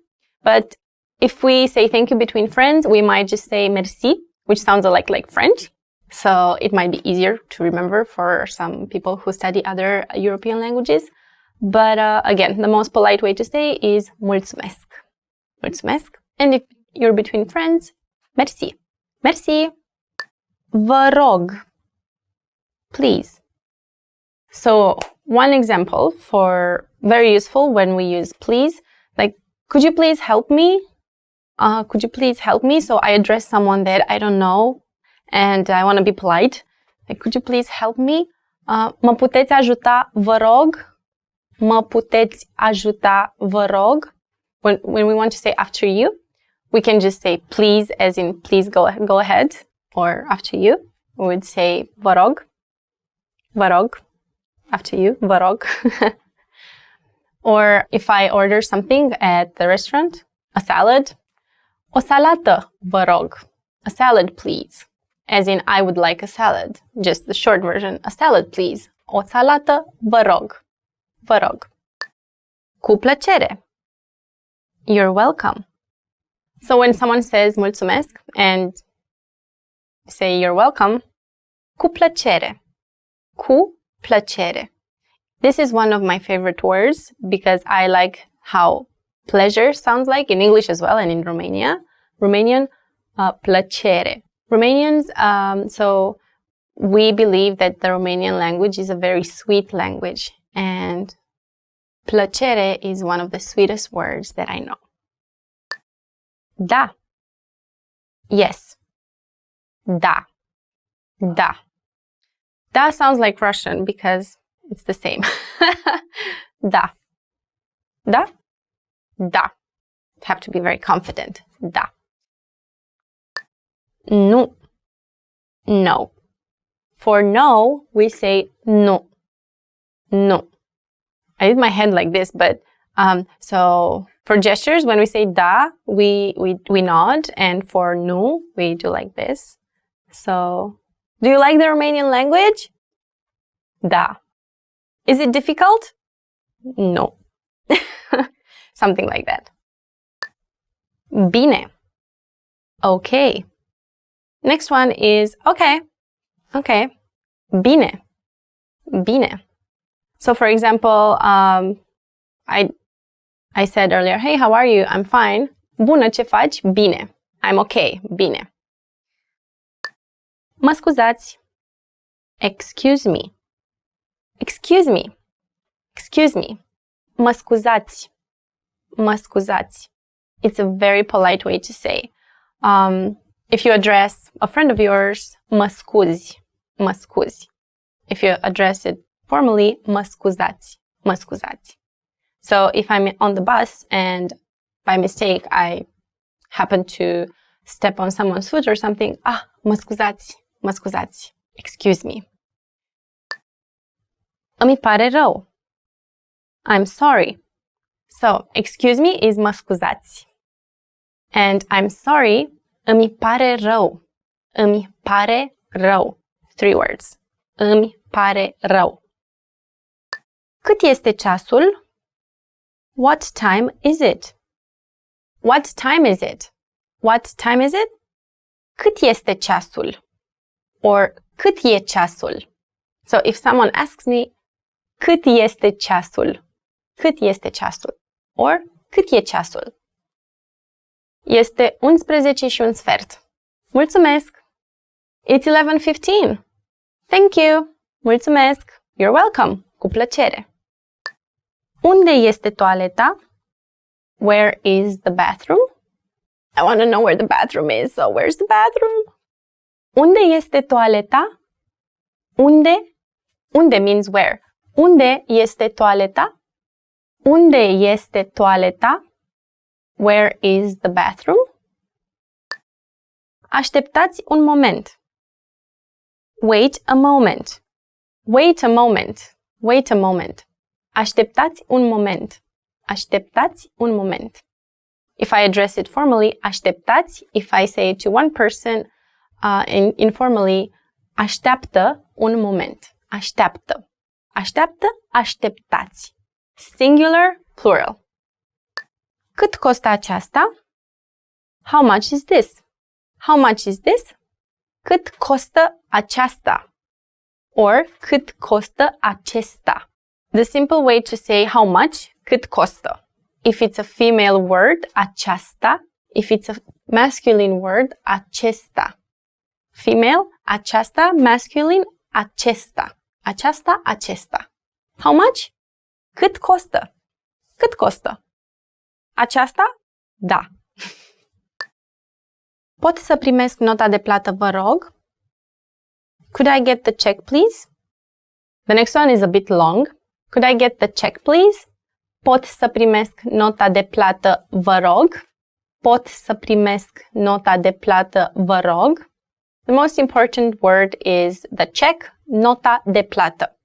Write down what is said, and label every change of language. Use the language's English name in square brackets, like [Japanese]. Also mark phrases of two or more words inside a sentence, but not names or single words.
[English] But if we say thank you between friends, we might just say merci, which sounds like French. So it might be easier to remember for some people who study other European languages. But again, the most polite way to say is mulțumesc. [Romanian] Mulțumesc. [English] And if you're between friends, [Romanian] merci. Merci. Vă rog. [English] Please. So one example for very useful when we use please, like, could you please help me? Could you please help me? So I address someone that I don't know and I want to be polite. Like, could you please help me? [Romanian] Mă puteți ajuta, vă rog? Mă puteți ajuta, vă rog? [English] When we want to say after you, we can just say please, as in please go ahead. Or after you, we would say [Romanian] vă rog. Vă rog. [English] After you, [Romanian] vă rog. [English] Or if I order something at the restaurant, a salad, [Romanian] o salată, vă rog. [English] A salad, please. As in, I would like a salad. Just the short version, a salad, please. [Romanian] O salată, vă rog. Vă rog. Cu plăcere. [English] You're welcome. So when someone says mulțumesc and say you're welcome, [Romanian] cu plăcere. Cu plăcere. [English] This is one of my favorite words because I like how pleasure sounds like in English as well and in Romanian, plăcere. Romanians, so we believe that the Romanian language is a very sweet language and plăcere is one of the sweetest words that I know. [Romanian] Da. Yes. Da. Da. [English] Da sounds like Russian because it's the same. [Romanian] Da. Da. Da. [English] Have to be very confident. [Romanian] Da. Nu. [English] No. For no, we say nu. [Romanian] Nu. [English] I did my hand like this, but so for gestures, when we say da, we nod, and for nu, we do like this. So, do you like the Romanian language? Da. Is it difficult? No. Something like that. [Romanian] Bine. Okay. [English] Next one is okay. Okay. [Romanian] Bine. Bine. [English] So for example, I said earlier, hey, how are you? I'm fine. [Romanian] Bună, ce faci? Bine. [English] I'm okay. [Romanian] Bine. Mă scuzați. [English] Excuse me. Excuse me. Excuse me. [Romanian] Mă scuzați. Mă scuzați. [English] It's a very polite way to say. If you address a friend of yours, [Romanian] mă scuzi. Mă scuzi. [English] If you address it formally, [Romanian] mă scuzați. Mă scuzați. [English] So if I'm on the bus and by mistake I happen to step on someone's foot or something, [Romanian] mă scuzați. Mă scuzați. [English] Excuse me. [Romanian] Îmi pare rău. [English] I'm sorry. So, excuse me is [Romanian] mă scuzați. [English] And I'm sorry, [Romanian] îmi pare rău. Îmi pare rău. 3 words. Îmi pare rău. Cât este ceasul? [English] What time is it? What time is it? What time is it? [Romanian] Cât este ceasul? Or cât e ceasul? [English] So if someone asks me, [Romanian] cât este ceasul? Cât este ceasul? Or cât e ceasul? Este 11 și un sfert. Mulțumesc! [English] It's 11:15. Thank you! Mulțumesc! You're welcome! [Romanian] Cu plăcere! Unde este toaleta? [English] Where is the bathroom? I want to know where the bathroom is, so where's the bathroom? [Romanian] Unde este toaleta? Unde? [English] Unde means where. [Romanian] Unde este toaleta? Unde este toaleta? [English] Where is the bathroom? [Romanian] Așteptați un moment. [English] Wait a moment. Wait a moment. Wait a moment. [Romanian] Așteptați un moment. Așteptați un moment. [English] If I address it formally, așteptați. If I say it to one person, informally, [Romanian] așteaptă un moment. Așteaptă. Așteaptă, așteptați. Singular, plural. Cât costă aceasta? [English] How much is this? How much is this? [Romanian] Cât costă aceasta? Or cât costă acesta? [English] The simple way to say how much, [Romanian] cât costă. [English] If it's a female word, aceasta. If it's a masculine word, [Romanian] acesta. [English] Female, aceasta. Masculine, acesta. [Romanian] Aceasta, acesta. [English] How much? [Romanian] Cât costă? Cât costă? Aceasta? Da. Pot să primesc nota de plată, vă rog? [English] Could I get the check, please? The next one is a bit long. Could I get the check, please? [Romanian] Pot să primesc nota de plată, vă rog? Pot să primesc nota de plată, vă rog? [English] The most important word is the check, [Romanian] nota de plată.